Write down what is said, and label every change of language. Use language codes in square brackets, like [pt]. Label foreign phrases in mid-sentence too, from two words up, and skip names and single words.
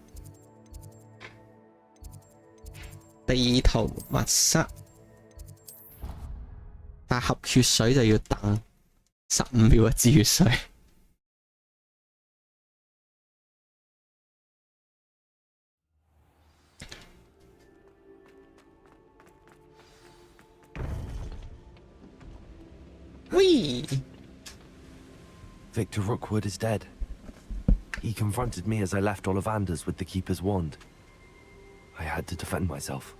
[yue] 地圖密室，但合血水就要等15秒一支血水。Whee! [en] Victor Rookwood is dead. He confronted me as I left Ollivanders with the Keeper's wand. I had to defend myself.